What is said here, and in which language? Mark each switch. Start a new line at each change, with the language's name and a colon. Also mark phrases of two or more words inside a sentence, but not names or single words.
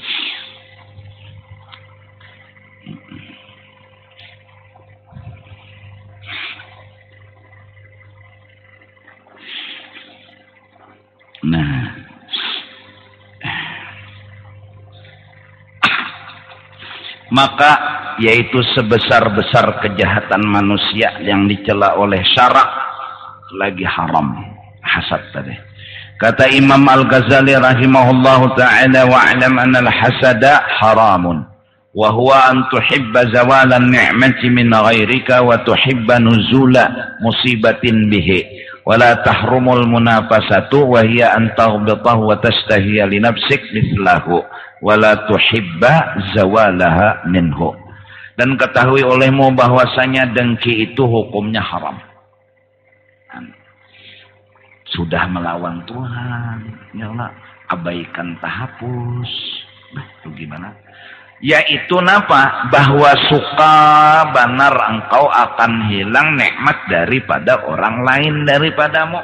Banjar: Nah, maka yaitu sebesar-besar kejahatan manusia yang dicela oleh syarak lagi haram hasad tadi. Kata Imam Al-Ghazali
Arabic: رحمه الله تعالى واعلم أن الحسد حرام وهو أن تحب زوال النعمة من غيرك وتحب نزول مصيبة به ولا تحرم المنافسة وهي أن تغبطه وتشتهي لنفسك مثله ولا تحب زوالها منه.
Banjar: Dan ketahui olehmu bahwasanya dengki itu hukumnya haram. Sudah melawan Tuhan, ya Allah, abaikan tahapus. Nah, itu gimana? Yaitu napa? Bahwa suka benar engkau akan hilang nikmat daripada orang lain daripadamu.